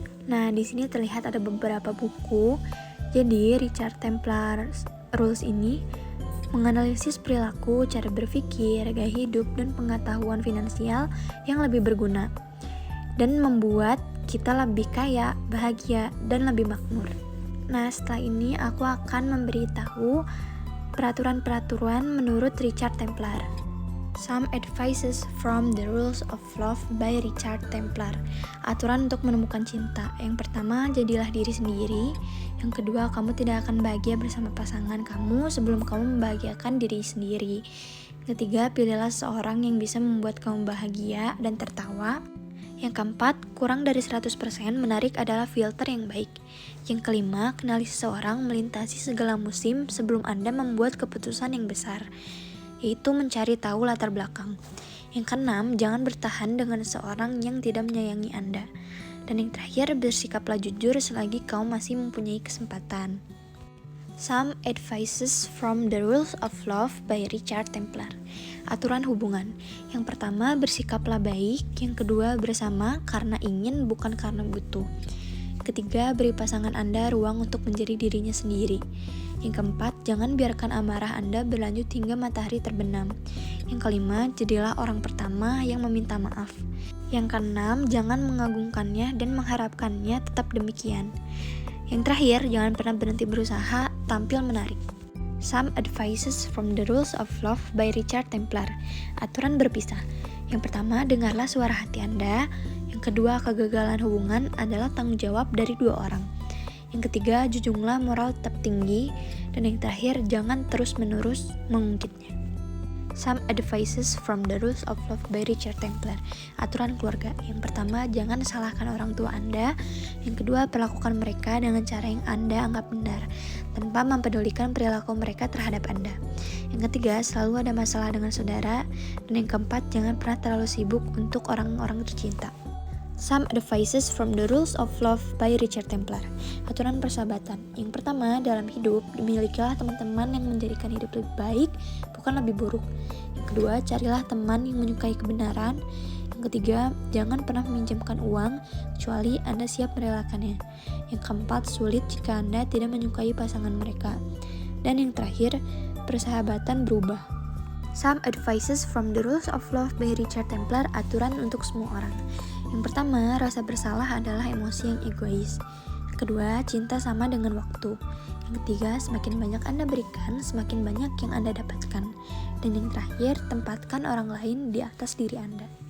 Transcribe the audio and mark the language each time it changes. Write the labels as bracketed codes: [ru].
[id] Nah, di sini terlihat ada beberapa buku. Jadi, Richard Templar Rules ini menganalisis perilaku, cara berpikir, gaya hidup, dan pengetahuan finansial yang lebih berguna dan membuat kita lebih kaya, bahagia, dan lebih makmur. Nah, setelah ini aku akan memberitahu peraturan-peraturan menurut Richard Templar. [en] Some Advices from the Rules of Love by Richard Templar. [id] Aturan untuk menemukan cinta. Yang pertama, jadilah diri sendiri. Yang kedua, kamu tidak akan bahagia bersama pasangan kamu sebelum kamu membahagiakan diri sendiri. Ketiga, pilihlah seorang yang bisa membuat kamu bahagia dan tertawa. Yang keempat, kurang dari 100% menarik adalah filter yang baik. Yang kelima, kenali seseorang melintasi segala musim sebelum Anda membuat keputusan yang besar, yaitu mencari tahu latar belakang. Yang keenam, jangan bertahan dengan seorang yang tidak menyayangi Anda. Dan yang terakhir, bersikaplah jujur selagi kau masih mempunyai kesempatan. [en] Some Advices from the Rules of Love by Richard Templar. [id] Aturan hubungan. Yang pertama, bersikaplah baik. Yang kedua, bersama karena ingin bukan karena butuh. Ketiga, beri pasangan Anda ruang untuk menjadi dirinya sendiri. Yang keempat, jangan biarkan amarah Anda berlanjut hingga matahari terbenam. Yang kelima, jadilah orang pertama yang meminta maaf. Yang keenam, jangan mengagungkannya dan mengharapkannya tetap demikian. Yang terakhir, jangan pernah berhenti berusaha tampil menarik. [en] Some Advices from the Rules of Love by Richard Templar. [id] Aturan berpisah. Yang pertama, dengarlah suara hati Anda. Yang kedua, kegagalan hubungan adalah tanggung jawab dari dua orang. Yang ketiga, junjunglah moral tetap tinggi. Dan yang terakhir, jangan terus-menerus mengungkitnya. [en] Some Advices from the Rules of Love by Richard Templar. [id] Aturan keluarga. Yang pertama, jangan salahkan orang tua Anda. Yang kedua, perlakukan mereka dengan cara yang Anda anggap benar, tanpa mempedulikan perilaku mereka terhadap Anda. Yang ketiga, selalu ada masalah dengan saudara. Dan yang keempat, jangan pernah terlalu sibuk untuk orang-orang tercinta. [en] Some Advices from the Rules of Love by Richard Templar. [id] Aturan persahabatan. Yang pertama, dalam hidup, milikilah teman-teman yang menjadikan hidup lebih baik, bukan lebih buruk. Yang kedua, carilah teman yang menyukai kebenaran. Yang ketiga, jangan pernah meminjamkan uang, kecuali Anda siap merelakannya. Yang keempat, sulit jika Anda tidak menyukai pasangan mereka. Dan yang terakhir, persahabatan berubah. [en] Some Advices from the Rules of Love by Richard Templar. [id] Aturan untuk semua orang. Yang pertama, rasa bersalah adalah emosi yang egois. Yang kedua, cinta sama dengan waktu. Yang ketiga, semakin banyak Anda berikan, semakin banyak yang Anda dapatkan. Dan yang terakhir, tempatkan orang lain di atas diri Anda.